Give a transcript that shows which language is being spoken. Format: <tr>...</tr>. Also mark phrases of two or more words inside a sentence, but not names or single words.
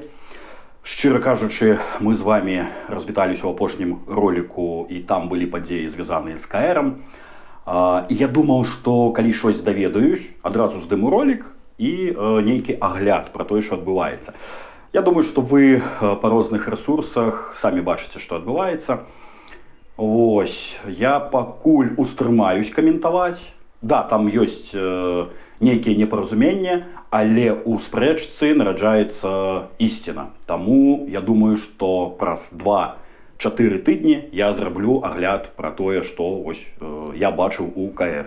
<uk>Щиро кажучи, ми з вами розвіталися у апошнім ролику, і там були події, зв'язані з КРом. І я думав, що коли щось довідаюсь, одразу здиму ролик і нейкий огляд про те, що відбувається. Я думаю, що ви по різних ресурсах самі бачите, що відбувається.</uk> <be>Ось, я пакуль устрымаюсь каментаваць. Да, там ёсць нейкія непаразуменні, але у спрэчцы нараджаецца ісціна. Таму я думаю, што праз 2-4 тыдні я зраблю агляд пра тое, што я бачыў у КР.</be>